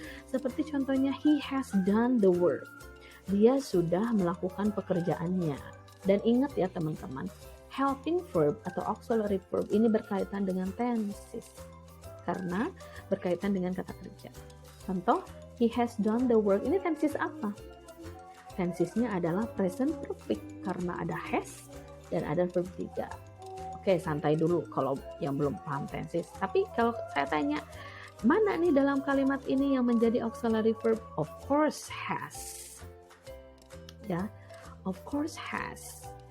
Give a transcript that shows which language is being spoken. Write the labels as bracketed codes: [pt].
[id] Seperti contohnya [en] he has done the work. [id] Dia sudah melakukan pekerjaannya. Dan ingat ya teman-teman, helping verb atau auxiliary verb ini berkaitan dengan tenses karena berkaitan dengan kata kerja. [en] Contoh, he has done the work. [id] Ini tenses apa? Tensesnya adalah present perfect karena ada has dan ada verb 3. Oke, santai dulu kalau yang belum paham tenses. Tapi kalau saya tanya, mana nih dalam kalimat ini yang menjadi auxiliary verb? [en] Of course has. Ya, of course has.